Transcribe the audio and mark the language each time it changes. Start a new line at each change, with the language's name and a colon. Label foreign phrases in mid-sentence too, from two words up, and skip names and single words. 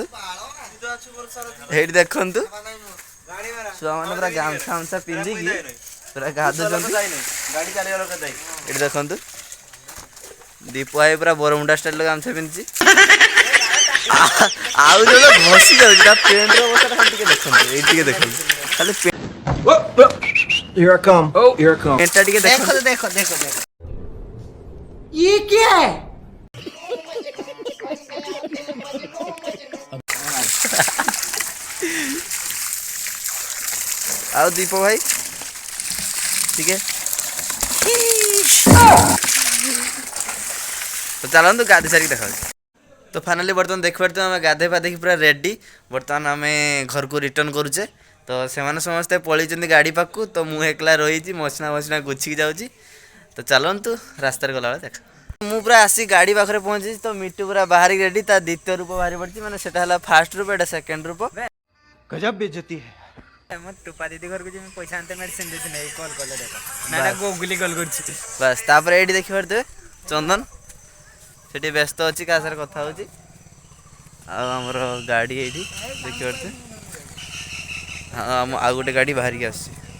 Odia: ହେଇଠି ଦେଖନ୍ତୁ ଛୁଆମାନେ ପୁରା ଗାମୁଛା ପିନ୍ଧିକି ପୁରା ଗାଧୁଛନ୍ତି। ଏଠି ଦେଖନ୍ତୁ ଦୀପ ଭାଇ ପୁରା ବରମୁଣ୍ଡା ଷ୍ଟାଇଲର ଗାମୁଛା ପିନ୍ଧିଛି। ଆଉ ଜଣେ ଘଷି ଯାଉଛି ତା ପ୍ୟାଣ୍ଟର ଅବସ୍ଥାଟା ଖାଲି ଟିକେ ଦେଖନ୍ତୁ। ଏଇଠି ଟିକେ ଦେଖନ୍ତୁ ଖାଲି
English: Here I come. Oh, here I come.
Odia: ପ୍ୟାଣ୍ଟଟା ଟିକେ ଦେଖନ୍ତୁ।
Hindi: देखो ये क्या है?
Odia: ଆଉ ଦୀପ ଭାଇ ଟିକେ ତ ଚାଲନ୍ତୁ ଗାଧୋଇ ସାରିକି ଦେଖାଉଛି। ତ ଫାଇନାଲି ବର୍ତ୍ତମାନ ଦେଖିପାରୁଥିବେ ଆମେ ଗାଧୋଇ ପାଧେଇକି ପୁରା ରେଡ଼ି। ବର୍ତ୍ତମାନ ଆମେ ଘରକୁ ରିଟର୍ଣ୍ଣ କରୁଛେ। ତ ସେମାନେ ସମସ୍ତେ ପଳେଇଛନ୍ତି ଗାଡ଼ି ପାଖକୁ। ତ ମୁଁ ଏକଲା ରହିଛି, ମସିନା ଗୁଛିକି ଯାଉଛି। ତ ଚାଲନ୍ତୁ ରାସ୍ତାରେ ଗଲାବେଳେ ଦେଖା। ମୁଁ ପୁରା ଆସି ଗାଡ଼ି ପାଖରେ ପହଞ୍ଚିଛି। ତ ମିଟୁ ପୁରା ବାହାରିକି ରେଡ଼ି, ତା ଦ୍ୱିତୀୟ ରୂପ ବାହାରି ପଡ଼ିଛି। ମାନେ ସେଟା ହେଲା ଫାର୍ଷ୍ଟ ରୂପ, ଏଇଟା ସେକେଣ୍ଡ ରୂପ।
Hindi: गजब बेइज्जती है।
Odia: ମୁଁ ଟୁପା ଦିଦି ଘରକୁ ଯିବି, ପଇସା ଆଣିତେ ମେଡିସିନ ଦେଇଛି ନେଇ କଲ୍ କଲେ ଦେଖ ନା ଗୁଗୁଲି କଲ୍ କରୁଛି। ବାସ୍ ତାପରେ ଏଇଠି ଦେଖିପାରୁଥିବେ ଚନ୍ଦନ ସେଠି ବ୍ୟସ୍ତ ଅଛି, କାହା ସାଙ୍ଗରେ କଥା ହେଉଛି। ଆଉ ଆମର ଗାଡ଼ି ଏଇଠି ଦେଖିପାରୁଥିବେ। ଆଉ ଗୋଟେ ଗାଡ଼ି ବାହାରିକି ଆସୁଛି।